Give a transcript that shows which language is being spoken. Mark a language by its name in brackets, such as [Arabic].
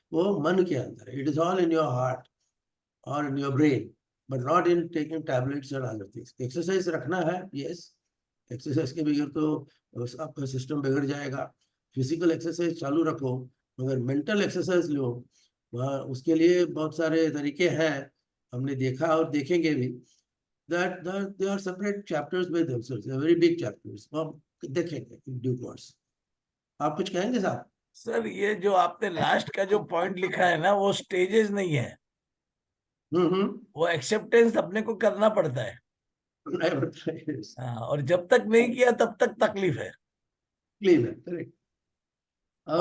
[Hindi] वो मन के अंदर, [English] It is all in your heart और in your brain, but not in taking tablets and other things. [Hindi] Exercise रखना है, यस, एक्सरसाइज के बगैर तो आपका सिस्टम बिगड़ जाएगा। फिजिकल एक्सरसाइज चालू रखो, मगर मेंटल एक्सरसाइज लो। वहाँ उसके लिए बहुत सारे तरीके हैं, हमने देखा और देखेंगे भी। [English] that they are separate chapters by themselves, they are very big chapters, [Hindi] हम देखेंगे [English] in due course। [Hindi] आप कुछ कहेंगे साहब? सर, ये जो आपने लास्ट का जो पॉइंट लिखा है ना, वो स्टेजेस नहीं है, हम्म, वो एक्सेप्टेंस अपने को करना पड़ता है। नहीं बताइए। हाँ, और जब तक नहीं किया तब तक तकलीफ है। क्लीन है, करेक्ट। अब